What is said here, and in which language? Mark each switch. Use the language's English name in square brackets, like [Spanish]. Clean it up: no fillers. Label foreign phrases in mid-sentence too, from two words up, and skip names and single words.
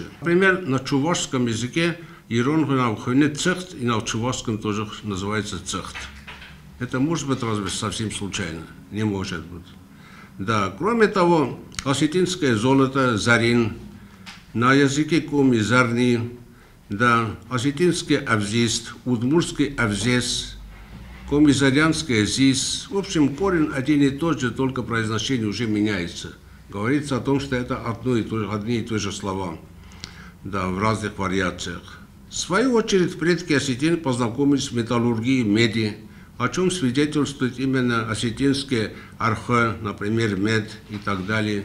[Russian] Например, на чувашском языке ирон цехт, и на чувашском тоже называется цехт. Это может быть разве совсем случайно? Не может быть. Да, кроме того, осетинское золото, зарин, на языке коми зарни, да, осетинский авзист, удмурский авзес, комизарянский азис. В общем, корень один и тот же, только произношение уже меняется. Говорится о том, что это одни и те же слова, да, в разных вариациях. В свою очередь, предки осетин познакомились с металлургией меди, о чем свидетельствует именно осетинские архе, например, мед и так далее.